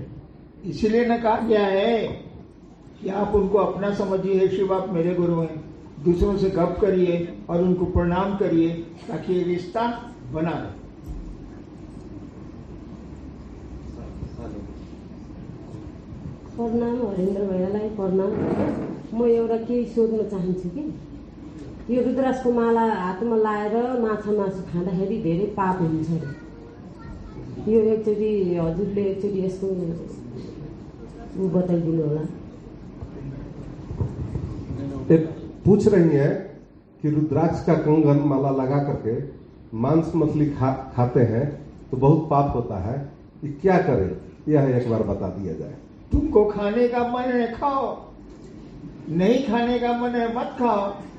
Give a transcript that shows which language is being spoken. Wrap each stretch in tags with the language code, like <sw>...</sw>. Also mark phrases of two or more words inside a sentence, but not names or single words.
<hi>इसलिए न कहा गया है कि आप उनको अपना समझिए, हे शिव आप मेरे गुरु हैं। दूसरों से गप करिए और उनको प्रणाम करिए ताकि ये रिश्ता बना रहे।</hi> <ne>प्रणाम हरेन्द्र भैयालाई प्रणाम। म एउटा केही सोध्न चाहन्छु कि यो रुद्राक्षको माला हातमा लाएर माछा मासु खाँदाखेरि धेरै पाप हुन्छ अरे। यो एकचोटि हजुरले एकचोटि यसको बताइदिनु होला।</ne> <hi>पूछ रही है कि रुद्राक्ष का कंगन माला लगा करके मांस मछली खाते हैं तो बहुत पाप होता है, ये क्या करें, यह एक बार बता दिया जाए। तुमको खाने का मन है खाओ, नहीं खाने का मन है मत खाओ।</hi>